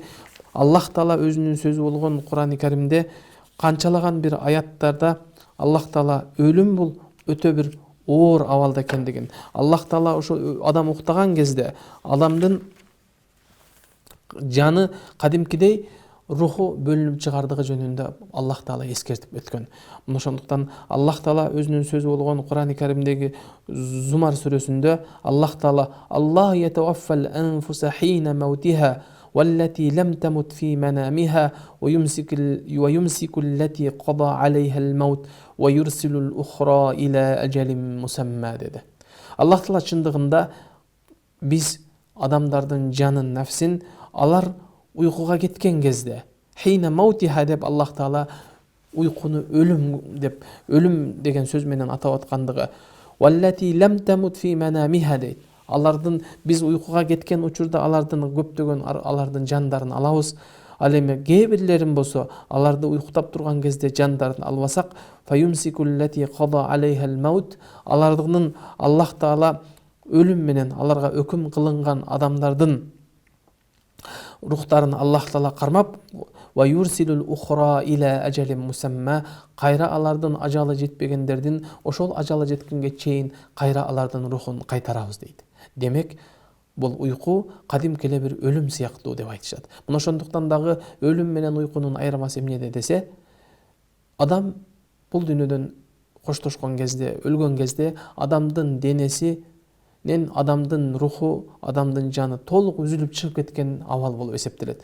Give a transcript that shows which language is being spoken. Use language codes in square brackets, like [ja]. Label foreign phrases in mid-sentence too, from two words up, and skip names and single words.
[ky] Аллах Таала өзүнүн сөзү болгон Курани Каримде канчалаган бир аяттарда Аллах Таала өлүм бул өтө бир оор абалда экендигин, Аллах Таала ошо адам уктаган кезде адамдын жаны кадимкидей руху бөлүнүп чыгардыгы жөнүндө Аллах Таала эскертип өткөн. Мына ошондуктан Аллах Таала өзүнүн сөзү болгон Курани Каримдеги Зумар сүрөсүндө Аллах Таала [ar] الله يتوفى الأنفس حين موتها والتي لم تمت في منامها ويمسك التي قضى عليها الموت ويرسل الأخرى إلى أجل مسمى dedi. [ky] Аллах Таала чындыгында биз адамдардын жанын, нафсин алар уйкуга кеткен кезде, [ar] حين موتها [ky] деп Аллах Таала уйкуну өлүм деп, өлүм деген сөз менен атап аткандыгы, [ar] والتي لم تمت في منامها дейт. [ky] Алардын биз уйкуга кеткен учурда алардын көптөгөн алардын жандарын алабыз. Ал эми кээ бирлерин болсо аларды уйкутап турган кезде жандарын албасак, [ar] فيمسك التي قضى عليها الموت, [ky] алардын Аллах Таала өлүм менен аларга өкүм кылынган адамдардын рухтарын Аллах Таала кармап, [ar] ويرسل الأخرى إلى أجل مسمى, [ky] кайра алардын ажалы жетпегендердин ошол ажалы жеткенге чейин кайра алардын рухун кайтарабыз дейт. Демек, бул уйку кадимки эле бир өлүм сыяктуу деп айтышат. Мына ошондуктан дагы өлүм менен уйкунун айырмасы эмнеде десе, адам бул дүйнөдөн коштошкон кезде, өлгөн кезде адамдын денесинен адамдын руху, адамдын жаны толук үзүлүп чыгып кеткен абал болуп эсептелет.